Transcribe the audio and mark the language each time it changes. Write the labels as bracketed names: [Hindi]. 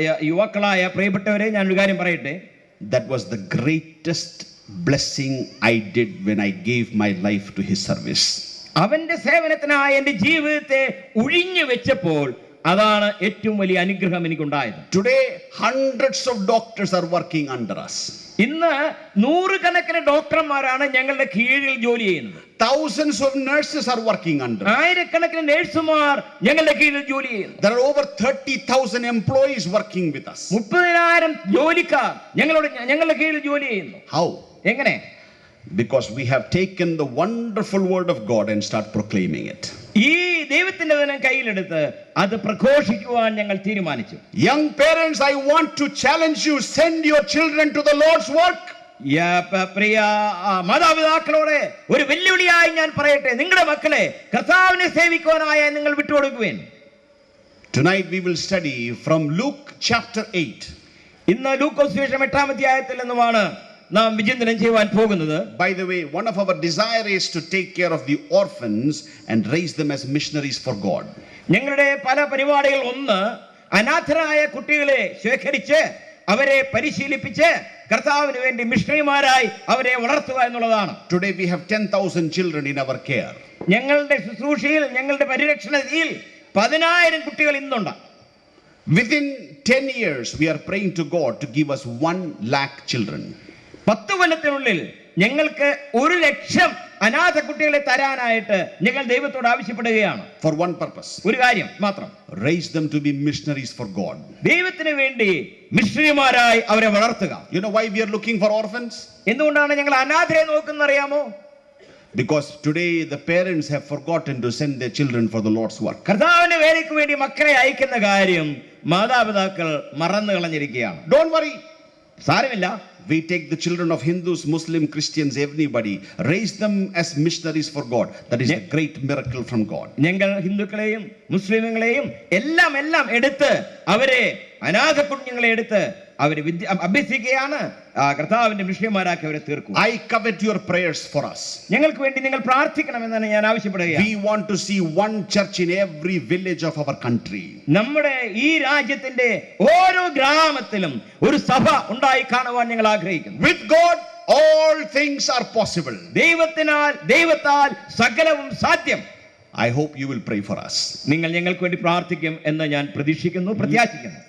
[Malayalam] യുവാക്കളായ പ്രിയപ്പെട്ടവരെ, ഞാൻ ഒരു കാര്യം പറയട്ടെ. [English] That was the greatest blessing I did when I gave my life to His service. [Malayalam] അവന്റെ സേവനത്തിനായി എന്റെ ജീവിതത്തെ ഒഴിഞ്ഞു വെച്ചപ്പോൾ അതാണ് ഏറ്റവും വലിയ അനുഗ്രഹം എനിക്കുണ്ടായത്. [English] Today, hundreds of doctors are working under us. [Malayalam] ഇന്ന് 100 കണക്കിന് ഡോക്ടർമാരാണ് ഞങ്ങളുടെ കീഴിൽ ജോലി ചെയ്യുന്നത്. [English] Thousands of nurses are working under us. [Malayalam] 1000കണക്കിന് നഴ്സുമാർ ഞങ്ങളുടെ കീഴിൽ ജോലി ചെയ്യുന്നു. [English] There are over 30,000 employees working with us. [Malayalam] 30,000 ജോലിക്കാർ ഞങ്ങളുടെ കീഴിൽ ജോലി ചെയ്യുന്നു. [English] How? [Malayalam] എങ്ങനെ? [English] Because we have taken the wonderful word of God and start proclaiming it. [Malayalam] ഈ ദൈവത്തിന്റെ വചനം കയ്യിലെടുത്ത് അത് പ്രഘോഷിക്കുവാൻ ഞങ്ങൾ തീരുമാനിച്ചു. [English] Young parents, I want to challenge you, send your children to the Lord's work. [Malayalam] പ്രിയ മാതാപിതാക്കളോട് ഒരു വെല്ലുവിളിയായി ഞാൻ പറയട്ടെ, നിങ്ങളുടെ മക്കളെ കർത്താവിനെ സേവിക്കുവാനായി നിങ്ങൾ വിട്ടുകൊടുക്കുവേൻ. [English] Tonight we will study from Luke chapter 8. [Malayalam] ഇന്ന് ലൂക്കോസ് സുവിശേഷം 8-ാം അധ്യായത്തിൽ നിന്നുമാണ് നാം വിചിന്തനം ചെയ്യുവാൻ പോകുന്നത്. [English] By the way, one of our desire is to take care of the orphans and raise them as missionaries for God. [Malayalam] ഞങ്ങളുടെ പല പരിപാടികൾ ഒന്ന് അനാഥരായ കുട്ടികളെ ശേഖരിച്ച് അവരെ പരിശീലിപ്പിച്ച് കർത്താവിന് വേണ്ടി മിഷണറിമാരായി അവരെ വളർത്തുക എന്നുള്ളതാണ്. [English] Today we have 10,000 children in our care. [Malayalam] ഞങ്ങളുടെ ശുശ്രൂഷയിൽ, ഞങ്ങളുടെ പരിരക്ഷണയിൽ 10,000 കുട്ടികൾ ഇന്നുണ്ട്. [English] Within 10 years, we are praying to God to give us 1 lakh children. [Malayalam] 10 കൊല്ലത്തിനുള്ളിൽ ഞങ്ങൾക്ക് 1,00,000 അനാഥ കുട്ടികളെ തരാനായിട്ട് ഞങ്ങൾ ദൈവത്തോട് ആവശ്യപ്പെടുകയാണ്. [English] For one purpose. [Malayalam] ഒരു കാര്യം മാത്രം. [English] Raise them to be missionaries for God. [Malayalam] ദൈവത്തിന് വേണ്ടി മിഷണറിമാരായി അവരെ വളർത്തുക. [English] You know why we are looking for orphans? [Malayalam] എന്തുകൊണ്ടാണ് ഞങ്ങൾ അനാഥരെ നോക്കുന്നറിയാമോ? [English] Because today the parents have forgotten to send their children for the Lord's work. [Malayalam] കർത്താവിന്റെ വേലയ്ക്ക് വേണ്ടി മക്കളെ അയക്കുന്ന കാര്യം മാതാപിതാക്കൾ മറന്നു കളഞ്ഞിരിക്കുകയാണ്. [English] Don't worry. [Malayalam] സാരമില്ല. [English] We take the children of Hindus, Muslims, Christians, everybody, raise them as missionaries for God. That is a great miracle from God. [Malayalam] ഞങ്ങൾ ഹിന്ദുക്കളെയും മുസ്ലിമുകളെയും എല്ലാം എടുത്ത് അവരെ അനാഥ കുഞ്ഞുങ്ങളെ എടുത്ത് അവരെ അഭ്യസിക്കുകയാണ്. കർത്താവിന്റെ മിഷണറിമാരാക്കി അവരെ തീർക്കും. [English] I covet your prayers for us. [Malayalam] ഞങ്ങൾക്ക് വേണ്ടി നിങ്ങൾ പ്രാർത്ഥിക്കണമെന്നാണ് ഞാൻ ആവശ്യപ്പെടുകയാണ്. [English] We want to see one church in every village of our country. [Malayalam] നമ്മുടെ ഈ രാജ്യത്തിന്റെ ഓരോ ഗ്രാമത്തിലും ഒരു സഭ ഉണ്ടായി കാണുവാൻ ഞങ്ങൾ ആഗ്രഹിക്കുന്നു. [English] With God all things are possible. [Malayalam] ദൈവത്താൽ സകലവും സാധ്യം. [English] I hope you will pray for us. [Malayalam] നിങ്ങൾ ഞങ്ങൾക്ക് വേണ്ടി പ്രാർത്ഥിക്കും എന്ന് ഞാൻ പ്രതീക്ഷിക്കുന്നു, പ്രത്യാശിക്കുന്നു.